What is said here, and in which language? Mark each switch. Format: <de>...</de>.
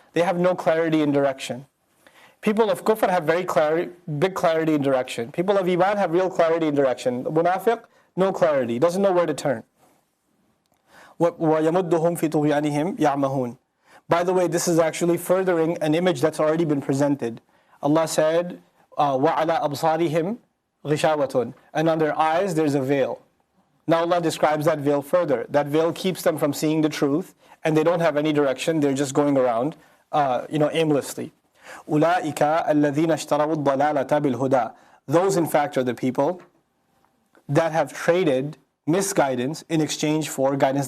<en>They have no clarity in direction. People of kufr have big clarity in direction. People of iman have real clarity in direction. The munafiq, no clarity, doesn't know where to turn.</en> <ar>وَيَمُدُّهُمْ فِي طُغْيَانِهِمْ يَعْمَهُونَ.</ar> <en>By the way, this is actually furthering an image that's already been presented. Allah said,</en> <ar>وَعَلَى أَبْصَارِهِمْ غِشَاوَةٌ.</ar> <en>And on their eyes there's a veil. Now Allah describes that veil further. That veil keeps them from seeing the truth, and they don't have any direction, they're just going around aimlessly.</en> <ar>أُولَٰئِكَ الَّذِينَ اشْتَرَوُا الضَّلَالَةَ بِالْهُدَىٰ.</ar> <en>Those in fact are the people that have traded misguidance in exchange for guidance.</en>